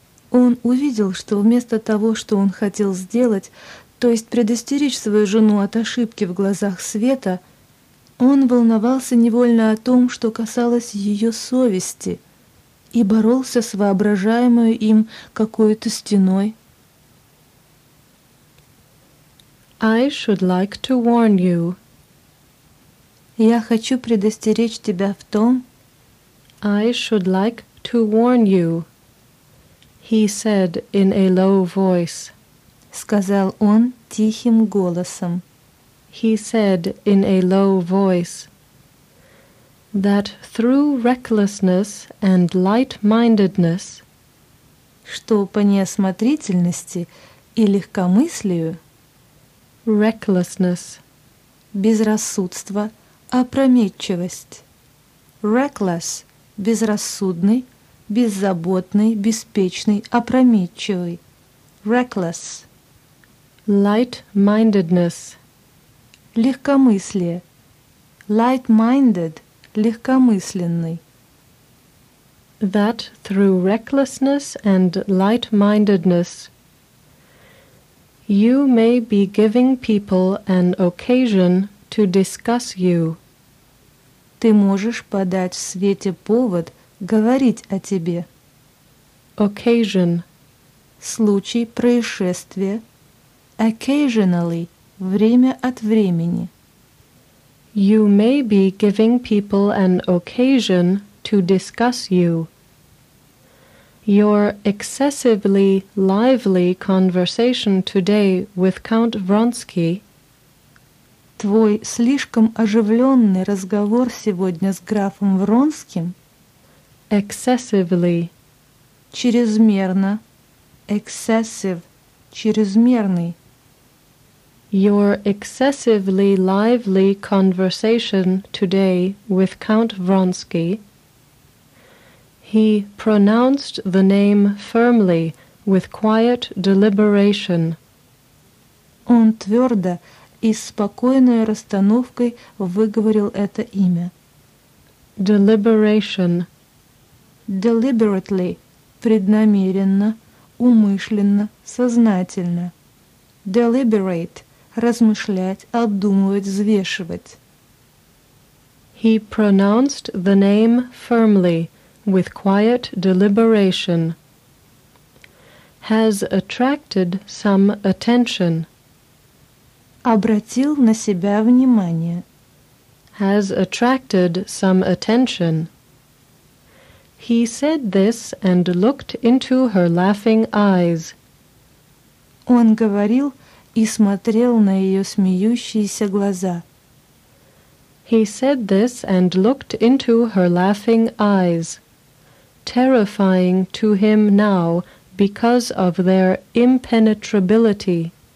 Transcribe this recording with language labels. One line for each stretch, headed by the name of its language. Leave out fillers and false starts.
Russian: Он увидел, что вместо того, что он хотел сделать, то есть предостеречь свою жену от ошибки в глазах света, он волновался невольно о том, что касалось ее совести, и боролся с воображаемой им какой-то стеной.
English: I should like to warn you.
Russian: Я хочу предостеречь тебя в том,
English: I should like to warn you, he said in a low voice.
Russian: Сказал он тихим голосом.
English: He said in a low voice that through recklessness and light-mindedness,
Russian: что по неосмотрительности и легкомыслию,
English: recklessness,
Russian: безрассудство, опрометчивость, reckless, безрассудный, беззаботный, беспечный, опрометчивый.
English: Reckless. Light-mindedness.
Russian: Легкомыслие. Light-minded. Легкомысленный.
English: That through recklessness and light-mindedness you may be giving people an occasion to discuss you.
Russian: Ты можешь подать в свете повод говорить о тебе.
English: Occasion.
Russian: Случай, происшествие. Occasionally. Время от времени.
English: You may be giving people an occasion to discuss you. Your excessively lively conversation today with Count Вронский.
Russian: Твой слишком оживленный разговор сегодня с графом Вронским.
English: Excessively.
Russian: Чрезмерно. Excessive. Чрезмерный.
English: Your excessively lively conversation today with Count Vronsky. He pronounced the name firmly, with quiet deliberation.
Russian: Он твердо и с спокойной расстановкой выговорил это имя.
English: Deliberation. Deliberately.
Russian: Преднамеренно, умышленно, сознательно.
English: Deliberate.
Russian: Размышлять, обдумывать, взвешивать.
English: He pronounced the name firmly, with quiet deliberation. Has attracted some attention.
Russian: Обратил на себя внимание.
English: Has attracted some attention. He said this and looked into her laughing eyes.
Russian: Он говорил и смотрел на ее смеющиеся глаза.
English: He said this and looked into her laughing eyes. Terrifying to him now because of their impenetrability.